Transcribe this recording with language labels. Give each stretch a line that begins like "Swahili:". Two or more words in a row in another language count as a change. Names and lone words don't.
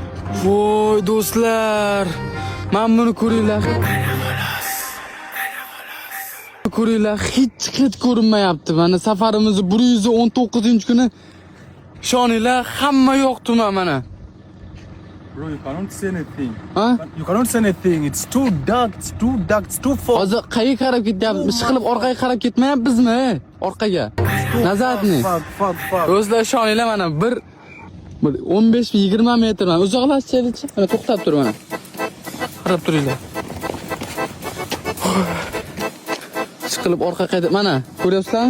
Uzbek: Voy do'stlar, men buni ko'ringlar. Ko'ringlar, hech ko'rinmayapti. Mana safarimiz 119-kuni. Ishoninglar, hamma yo'q tuman mana.
English: Bro, you cannot see anything. Huh? You cannot see anything. It's too dark. It's too dark. It's too fog.
Uzbek: Hozir qayerga qarab ketyapmiz? Ish qilib orqaga qarab ketmayapmizmi? Orqaga. Nazaratni.
English: Fuck.
Uzbek: O'zlar ishoninglar mana bir 15-20 metr mana uzoqlashaylik. Mana to'xtab tur mana. Qarab turinglar. Ish qilib orqaga qaytib mana ko'ryapsizlarmi?